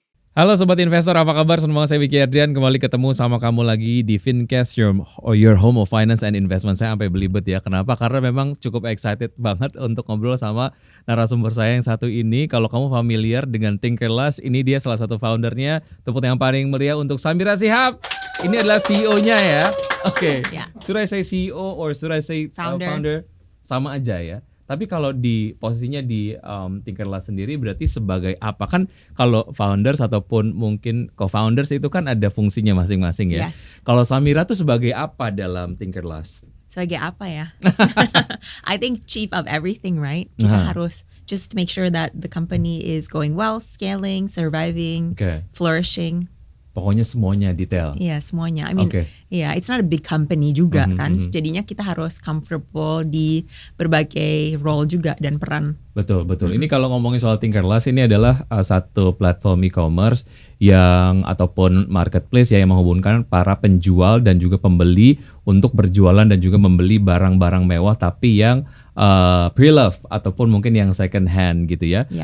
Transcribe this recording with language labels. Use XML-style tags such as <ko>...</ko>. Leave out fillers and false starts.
<id>Halo Sobat Investor, apa kabar? Senang banget saya Vicky Adrian kembali ketemu sama kamu lagi di Fincast,</id> <en>your home of finance and investment.</en> <id>Saya sampai belibet ya. Kenapa? Karena memang cukup excited banget untuk ngobrol sama narasumber saya yang satu ini. Kalau kamu familiar dengan Tinkerlust, ini dia salah satu foundernya. Tepuk yang paling meriah untuk Samira Shihab. Ini adalah CEO-nya ya. Oke.</id> <en>Should I say CEO or should I say founder?</en> <id>Sama aja ya. Tapi kalau di posisinya di Tinkerlust sendiri berarti sebagai apa? Kan kalau founders ataupun mungkin co-founders itu kan ada fungsinya masing-masing ya.</id> <en>Yes.</en> <id>Kalau Samira tuh sebagai apa dalam Tinkerlust? Sebagai apa ya?</id> <en>I think chief of everything, right?</en> <id>Kita harus</id> <en>just make sure that the company is going well, scaling, surviving, flourishing.</en> <id>Pokoknya semuanya detail. Iya, semuanya.</id> <en>I mean, it's not a big company</en> <id>juga kan. Jadinya kita harus comfortable di berbagai role juga dan peran. Betul. Ini kalau ngomongin soal Tinkerlust, ini adalah satu platform e-commerce yang ataupun marketplace ya yang menghubungkan para penjual dan juga pembeli untuk berjualan dan juga membeli barang-barang mewah tapi yang pre-love ataupun mungkin yang second hand gitu ya.</id>